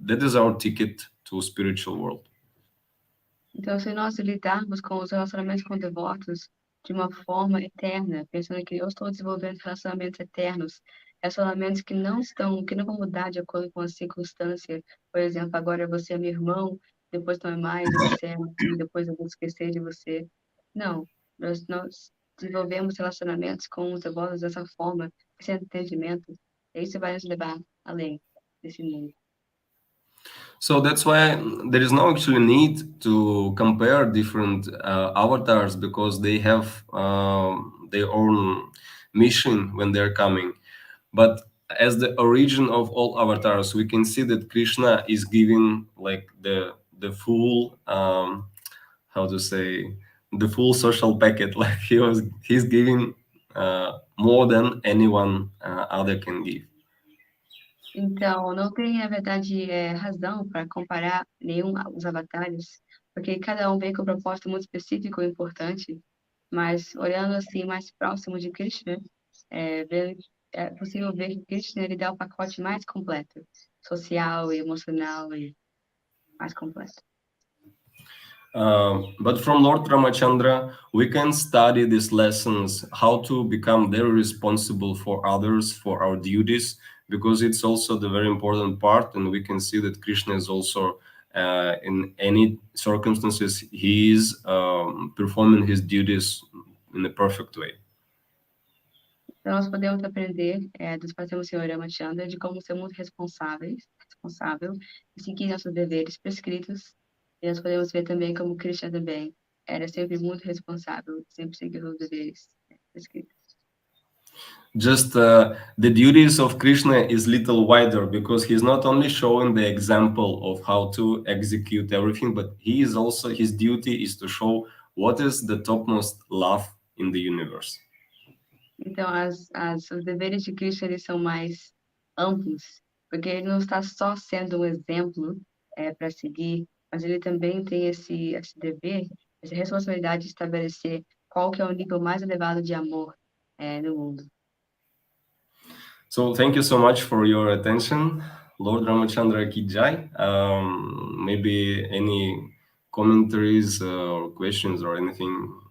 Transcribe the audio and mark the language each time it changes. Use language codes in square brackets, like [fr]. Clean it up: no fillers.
[en] That is our ticket to spiritual world. [pt] Então, se nós lidarmos com os relacionamentos com devotos de uma forma eterna, pensando que eu estou desenvolvendo relacionamentos eternos, relacionamentos que não vão mudar de acordo com as circunstâncias. Por exemplo, agora você é meu irmão, depois não é mais, você é meu filho, depois eu vou esquecer de você. Não, nós desenvolvemos relacionamentos com os devotos dessa forma, esse entendimento, e isso vai nos levar além desse mundo. [en] So that's why there is no actually need to compare different avatars, because they have their own mission when they're coming. But as the origin of all avatars, we can see that Krishna is giving like the full how to say, the full social packet. Like he's giving more than anyone other can give. [pt] Então, não tem, na verdade, razão para comparar os avatares, porque cada um vem com um propósito muito específico e importante, mas olhando assim mais próximo de Krishna, é possível ver que Krishna ele dá o pacote mais completo, social e emocional e mais completo. [en] But from Lord Ramachandra, we can study these lessons, how to become very responsible for others, for our duties, because it's also the very important part, and we can see that Krishna is also, in any circumstances, he is performing his duties in a perfect way. [pt] Então, nós podemos aprender do Supremo Senhor Ramachandra de como ser muito responsável e seguir nossos deveres prescritos. E nós podemos ver também como Krishna também era sempre muito responsável, sempre seguiu os deveres prescritos. [en] Just the duties of Krishna is little wider, because he's not only showing the example of how to execute everything, but he is also, his duty is to show what is the topmost love in the universe. [pt] Então, os deveres de Krishna eles são mais amplos, porque ele não está só sendo um exemplo para seguir, mas ele também tem esse dever, essa responsabilidade de estabelecer qual que é o nível mais elevado de amor no mundo. [en] So thank you so much for your attention. Lord Ramachandra ki jai. Maybe any commentaries or questions or anything?